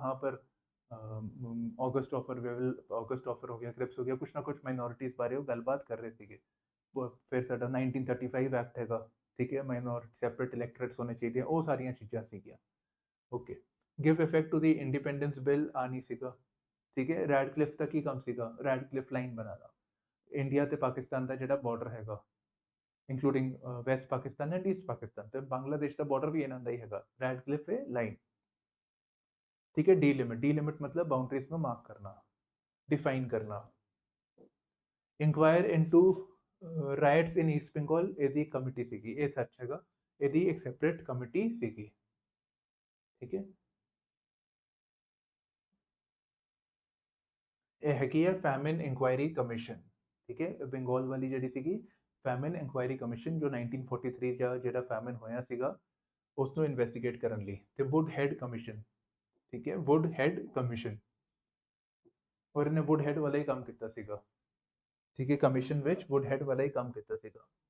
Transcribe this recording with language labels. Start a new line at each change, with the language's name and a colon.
Punjabi: ਹਾਂ ਪਰ August offer August offer ਹੋ ਗਿਆ, ਕ੍ਰਿਪਸ ਹੋ ਗਿਆ, ਕੁਝ ਨਾ ਕੁਝ ਮਾਈਨੋਰਿਟੀਜ਼ ਬਾਰੇ ਉਹ ਗੱਲਬਾਤ ਕਰ ਰਹੇ ਸੀਗੇ। ਫਿਰ ਸਾਡਾ 1935 ਐਕਟ ਹੈਗਾ, ਠੀਕ ਹੈ, ਮਾਈਨੋਰਿਟੀ ਸੈਪਰੇਟ ਇਲੈਕਟੋਰੇਟਸ ਹੋਣੇ ਚਾਹੀਦੇ, ਉਹ ਸਾਰੀਆਂ ਚੀਜ਼ਾਂ ਸੀਗੀਆਂ। Okay,
English: give effect to the independence bill
Punjabi: ਆ ਨਹੀਂ ਸੀਗਾ, ਠੀਕ ਹੈ। ਰੈਡਕਲਿਫ ਦਾ ਕੀ ਕੰਮ ਸੀਗਾ? ਰੈਡਕਲਿਫ ਲਾਈਨ ਬਣਾਉਣਾ, ਇੰਡੀਆ ਤੇ ਪਾਕਿਸਤਾਨ ਦਾ ਜਿਹੜਾ ਬਾਰਡਰ ਹੈਗਾ,
Hindi: including waste Pakistan and east Pakistan, तो बांग्लादेश का बॉर्डर भी इन्हों का ही है, रैडक्लिफ लाइन, ठीक है। डी लिमिट मतलब बाउंड्रीज को मार्क करना, डिफाइन करना। इंक्वायर इनटू राइट्स इन ईस्ट बंगाल, यदी कमिटी सीगी, ये सच हैगा, यदी एक सैपरेट कमिटी सीगी, ठीक है। ये हैगी है फैमिन इंक्वायरी कमीशन, ठीक है, बंगाल वाली जी सीगी फैमिन इंक्वायरी कमीशन, जो 1943 का जो फैमिन होया सीगा उसको इन्वेस्टिगेट करने
Punjabi: ਲਈ, ਤੇ ਵੁੱਡ ਹੈਡ ਕਮਿਸ਼ਨ, ਠੀਕ ਹੈ, ਵੁੱਡ ਹੈਡ ਕਮਿਸ਼ਨ, ਔਰ ਇਹਨੇ ਵੁੱਡ ਹੈਡ ਵਾਲਾ ਹੀ ਕੰਮ ਕੀਤਾ ਸੀਗਾ, ਠੀਕ ਹੈ, ਕਮਿਸ਼ਨ ਵਿੱਚ ਵੁੱਡ ਹੈਡ ਵਾਲਾ ਹੀ ਕੰਮ ਕੀਤਾ ਸੀਗਾ।